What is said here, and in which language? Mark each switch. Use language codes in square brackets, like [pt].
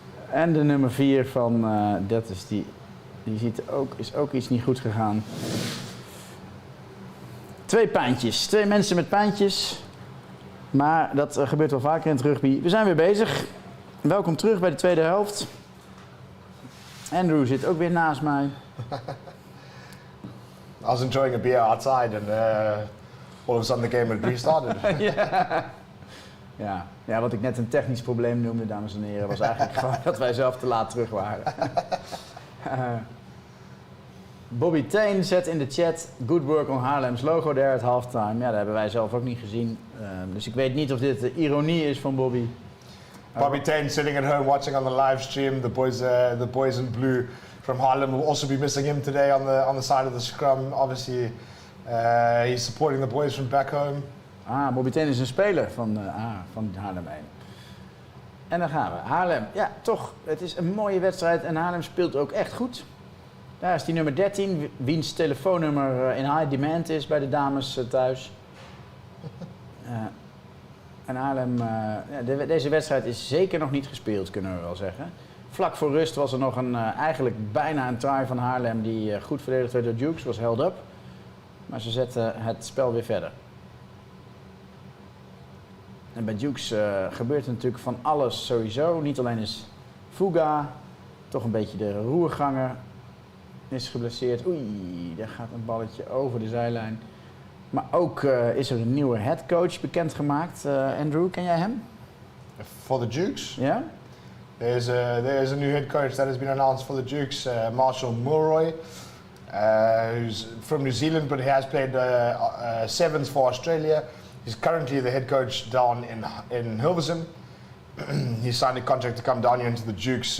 [nl] En de nummer 4 van, dat is die is ook iets niet goed gegaan. 2 pijntjes, 2 mensen met pijntjes. Maar dat gebeurt wel vaker in het rugby. We zijn weer bezig. Welkom terug bij de tweede helft. Andrew zit ook weer naast mij. [en] I was enjoying a beer outside and all of a sudden the game had restarted. [nl] Ja, wat ik net een technisch probleem noemde, dames en heren, was eigenlijk gewoon dat wij zelf te laat terug waren. Bobby Tain zet in de chat, [en] good work on Haarlem's logo there at halftime. [nl] Ja, dat hebben wij zelf ook niet gezien. Dus ik weet niet of dit ironie is van Bobby. [en] Bobby Tain sitting at home watching on the live stream. The boys in blue from Haarlem will also be missing him today on the side of the scrum. Obviously, he's supporting the boys from back home. [nl] Bobby Tain is een speler van Haarlem 1. En dan gaan we. Haarlem, ja toch, het is een mooie wedstrijd en Haarlem speelt ook echt goed. Daar is die nummer 13, wiens telefoonnummer [en] in high demand [nl] is bij de dames thuis. En Haarlem, deze wedstrijd is zeker nog niet gespeeld, kunnen we wel zeggen. Vlak voor rust was er nog eigenlijk bijna een try van Haarlem die goed verdedigd werd door Dukes, was held up. Maar ze zetten het spel weer verder. En bij Dukes gebeurt er natuurlijk van alles sowieso. Niet alleen is Fuga, toch een beetje de roerganger, is geblesseerd. Oei, daar gaat een balletje over de zijlijn. Maar ook is er een nieuwe headcoach bekendgemaakt. Andrew, ken jij hem? [en] For the Dukes? [nl] Ja? [en] There is a new head coach that has been announced for the Dukes, Marshall Mulroy, who's from New Zealand, but he has played sevens for Australia. He's currently the head coach down in Hilversum. He signed a contract to come down here into the Dukes.